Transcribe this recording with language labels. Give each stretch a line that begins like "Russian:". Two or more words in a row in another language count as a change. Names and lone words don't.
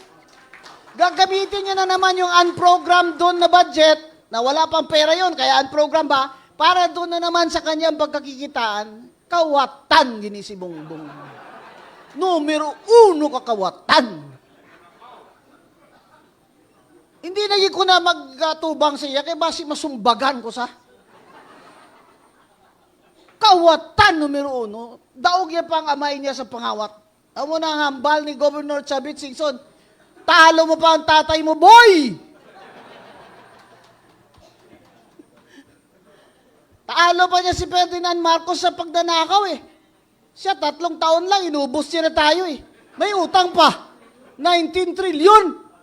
Filipino: Gagamitin niya na naman yung unprogrammed doon na budget, na wala pang pera yun, kaya unprogrammed ba, para doon na naman sa kanyang pagkakikitaan, kawatan, ginisi Bongbong.
Hiligaynon: Numero 1 kakawatan. Hindi na ko na magtubang siya, kaya basi masumbagan ko sa. Kawatan numero 1. Daog niya pang amay niya sa pangawat. Amo na ang hambal ni Governor Chavit Singson.
Filipino: Talo mo pa ang tatay mo, boy! Talo pa niya si Ferdinand Marcos sa pagdanakaw eh. Siya 3 taon lang, inubos niya na tayo eh. May utang pa. 19 trillion.